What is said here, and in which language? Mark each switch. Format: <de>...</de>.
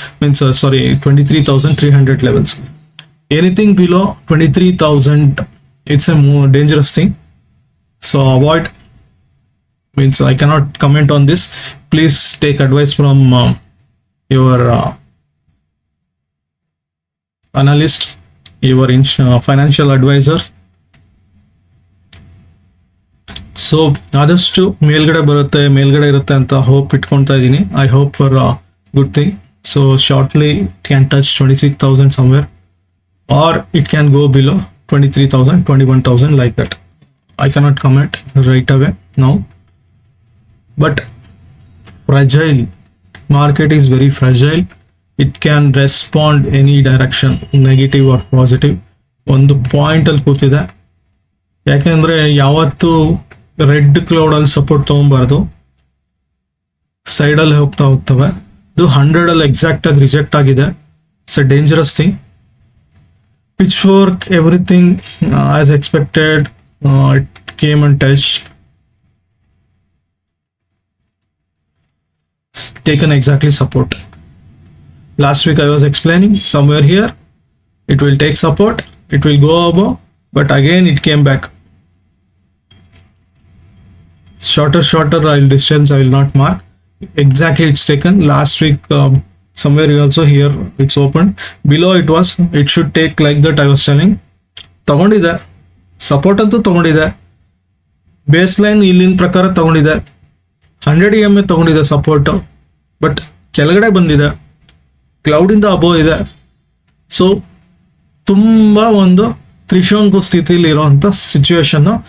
<en>Means 23,300 levels. Anything below 23,000 it's a more dangerous thing, so avoid. Means I cannot comment on this. Please take advice from your analyst, your financial advisors.</en> <kn>So ಆದಷ್ಟು ಮೇಲ್ಗಡೆ ಇರುತ್ತೆ ಅಂತ hope ಇಟ್ಕೊಳ್ತಾ ಇದ್ದೀನಿ.</kn> <en>I hope for good thing. So shortly can touch 26,000 somewhere, or it can go below 23,000, 21,000 like that. I cannot comment right away now, but fragile market is very fragile. It can respond any direction, negative or positive.</en> <kn>ಒಂದು point ಅಲ್ಲಿ ಕೂತಿದೆ. ಯಾಕೆಂದ್ರೆ ಯಾವತ್ತು red cloud ಅಲ್ಲಿ support ತಗೊಂಬಾರ್ದು. Side ಅಲ್ಲಿ ಹೋಗ್ತವೆ. ಇದು 100 ಅಲ್ಲಿ ಎಕ್ಸಾಕ್ಟ್ ಆಗಿ ರಿಜೆಕ್ಟ್ ಆಗಿದೆ.</kn> <en>It's a dangerous thing. Pitchfork everything as expected, it came and touch, taken exactly support. Last week I was explaining somewhere here it will take support, it will go above, but again it came back. Shorter distance I will not mark. Exactly it's taken. Last week somewhere also here it's opened. Below it should take like that. I was telling</en> <kn>ತಗೊಂಡಿದೆ support ಅಂತೂ ತಗೊಂಡಿದೆ. Base line ಇಲ್ಲಿನ ಪ್ರಕಾರ ತಗೊಂಡಿದೆ. 100 EMA ತಗೊಂಡಿದೆ support, but ಕೆಳಗಡೆ ಬಂದಿದೆ. Cloud ಇಂದ ಅಬೋವ್ ಇದೆ. ಸೊ ತುಂಬಾ ಒಂದು ತ್ರಿಶಂಕು ಸ್ಥಿತಿಲಿ ಇರುವಂತ ಸಿಚುವೇಶನ್.</kn>